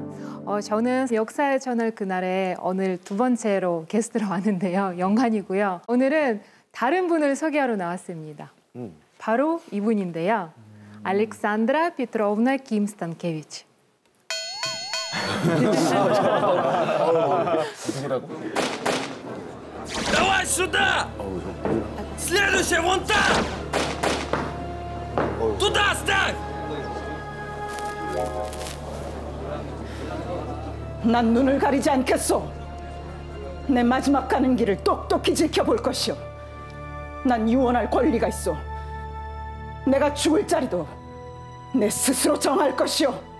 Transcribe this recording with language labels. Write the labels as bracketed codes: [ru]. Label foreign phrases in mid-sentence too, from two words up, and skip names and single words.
[ko] 저는 역사의 저널 그날에 오늘 두 번째로 게스트로 왔는데요. 영광이고요. 오늘은 다른 분을 소개하러 나왔습니다. 바로 이분인데요. 알렉산드라 피트로브나 김스탄케비치. 누구라고? [ru] Давай сюда! Следующая вон там! Туда ставь! [ko] 난 눈을 가리지 않겠소. 내 마지막 가는 길을 똑똑히 지켜볼 것이오. 난 유언할 권리가 있어. 내가 죽을 자리도 내 스스로 정할 것이오.